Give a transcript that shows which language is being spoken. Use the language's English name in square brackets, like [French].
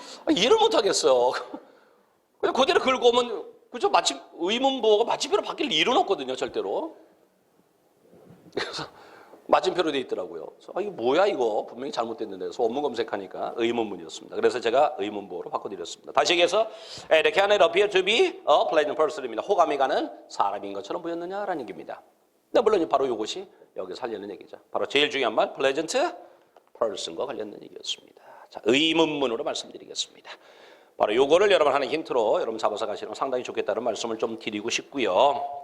[Korean] 이해를 못 하겠어. 그냥 그대로 긁어 오면 그죠? 마침 의문부호가 마침표로 바뀔 일은 없거든요, 절대로. 그래서 마침표로 돼 있더라고요. 그래서 이거 뭐야 이거 분명히 잘못됐는데 그래서 원문 검색하니까 의문문이었습니다. 그래서 제가 의문부호로 바꿔드렸습니다. [English] 다시 얘기해서 They can appear to be a pleasant person입니다. [Korean] 호감이 가는 사람인 것처럼 보였느냐라는 얘기입니다. 네, 물론 바로 이것이 여기서 하려는 얘기죠. 바로 제일 중요한 말 pleasant person과 관련된 얘기였습니다. 자, 의문문으로 말씀드리겠습니다. 바로 요거를 여러분 하는 힌트로 여러분 잡아서 가시는 건 상당히 좋겠다는 말씀을 좀 드리고 싶고요.